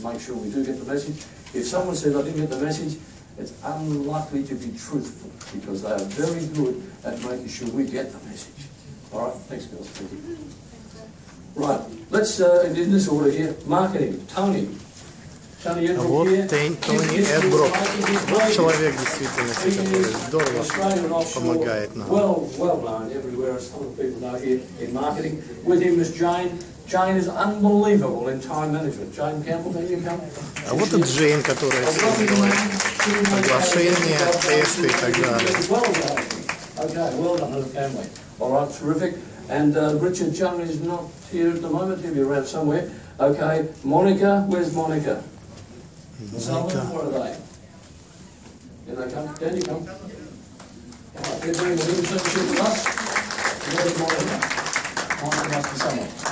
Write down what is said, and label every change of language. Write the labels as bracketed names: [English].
[English] Make sure we do get the message. If someone says I didn't get the message, it's unlikely to be truthful because they are very good at making sure we get the message. All right, thanks, girls. Thank you. Right, let's in this order here. Marketing. Tony. Tony, you're [Russian] Вот [English] here. [Russian] Тони Эдброк, человек действительно, который здорово помогает нам. [English] Well known everywhere, as some people know here in marketing. With him is Jane. Jane is unbelievable in time management. Jane Campbell, can you come? [Russian] А вот и Джейн, которая делает соглашения, тесты и так далее. [English] Okay, well done as a family. All right, terrific. And Richard Jung is not here at the moment. He'll be around somewhere. Okay, Monica, where's Monica? Monica. Where are they? Here they come. Can you come? All right, they're doing the internship with us. Where's Monica? Monica must be somewhere.